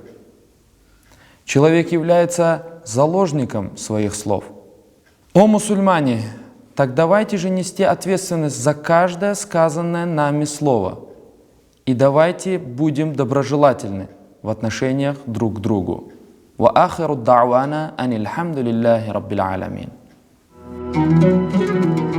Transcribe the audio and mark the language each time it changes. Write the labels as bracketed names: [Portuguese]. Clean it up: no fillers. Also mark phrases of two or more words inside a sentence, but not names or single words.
[Russian] Человек является заложником своих слов. О мусульмане, так давайте же нести ответственность за каждое сказанное нами слово. И давайте будем доброжелательны в отношениях друг к другу. [Arabic] وآخر دعوانا أن الحمد لله رب العالمين.